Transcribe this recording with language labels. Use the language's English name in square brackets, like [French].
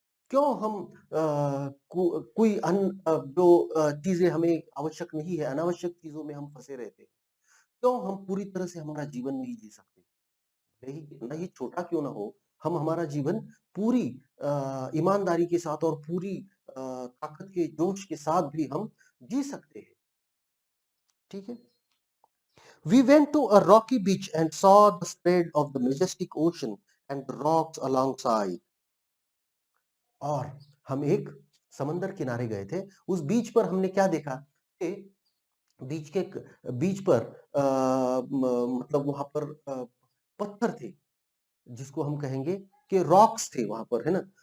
[Hindi] क्यों हम कोई जो चीज़ें हमें आवश्यक नहीं है, अनावश्यक चीज़ों में हम फँसे रहते हैं? क्यों हम पूरी तरह से हमारा जीवन नहीं जी सकते? भले ही कितना ही छोटा क्यों ना हो, हम हमारा जीवन पूरी ईमानदारी के साथ और पूरी ताकत के जोश के साथ भी हम जी सकते हैं, ठीक है? [English] We went to a rocky beach and saw the spread of the majestic ocean and the rocks alongside. [Hindi] और हम एक समंदर किनारे गए थे। उस बीच पर हमने क्या देखा कि बीच के बीच पर मतलब वहां पर पत्थर थे, जिसको हम कहेंगे कि रॉक्स थे वहां पर, है ना?